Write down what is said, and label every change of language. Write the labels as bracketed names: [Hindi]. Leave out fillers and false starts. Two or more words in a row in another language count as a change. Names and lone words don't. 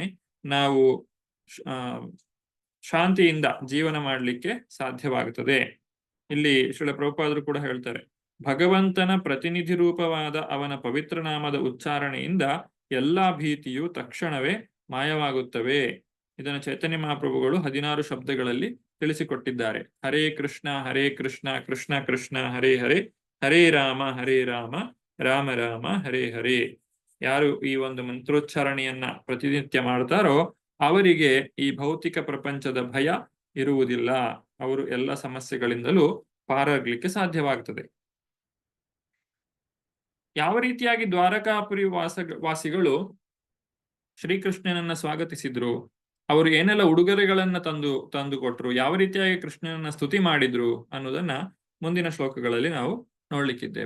[Kannada] ನಾವು ಶಾಂತಿಯಿಂದ ಜೀವನ ಮಾಡಲಿಕ್ಕೆ ಸಾಧ್ಯವಾಗುತ್ತದೆ. ಇಲ್ಲಿ ಶ್ರೀಲ ಪ್ರಭುಪಾದರು ಕೂಡ ಹೇಳ್ತಾರೆ, ಭಗವಂತನ ಪ್ರತಿನಿಧಿ ರೂಪವಾದ ಅವನ ಪವಿತ್ರ ನಾಮದ ಉಚ್ಚಾರಣೆಯಿಂದ ಎಲ್ಲಾ ಭೀತಿಯು ತಕ್ಷಣವೇ ಮಾಯವಾಗುತ್ತವೆ. ಇದನ್ನು ಚೈತನ್ಯ ಮಹಾಪ್ರಭುಗಳು 16 ಶಬ್ದಗಳಲ್ಲಿ ತಿಳಿಸಿಕೊಟ್ಟಿದ್ದಾರೆ. [Sanskrit] ಹರೇ ಕೃಷ್ಣ ಕೃಷ್ಣ ಕೃಷ್ಣ ಹರೇ ಹರೇ, ಹರೇ ರಾಮ ರಾಮ ರಾಮ ಹರೇ ಹರೇ. [Kannada] ಯಾರು ಈ ಒಂದು ಮಂತ್ರೋಚ್ಚಾರಣೆಯನ್ನ ಪ್ರತಿನಿತ್ಯ ಮಾಡ್ತಾರೋ ಅವರಿಗೆ ಈ ಭೌತಿಕ ಪ್ರಪಂಚದ ಭಯ ಇರುವುದಿಲ್ಲ. ಅವರು ಎಲ್ಲ ಸಮಸ್ಯೆಗಳಿಂದಲೂ ಪಾರಾಗ್ಲಿಕ್ಕೆ ಸಾಧ್ಯವಾಗ್ತದೆ. ಯಾವ ರೀತಿಯಾಗಿ ದ್ವಾರಕಾಪುರಿ ವಾಸಿಗಳು ಶ್ರೀಕೃಷ್ಣನನ್ನ ಸ್ವಾಗತಿಸಿದ್ರು, ಅವರು ಏನೆಲ್ಲ ಉಡುಗೊರೆಗಳನ್ನ ತಂದುಕೊಟ್ರು, ಯಾವ ರೀತಿಯಾಗಿ ಕೃಷ್ಣನನ್ನ ಸ್ತುತಿ ಮಾಡಿದ್ರು ಅನ್ನೋದನ್ನ ಮುಂದಿನ ಶ್ಲೋಕಗಳಲ್ಲಿ ನಾವು ನೋಡ್ಲಿಕ್ಕಿದ್ದೇವೆ.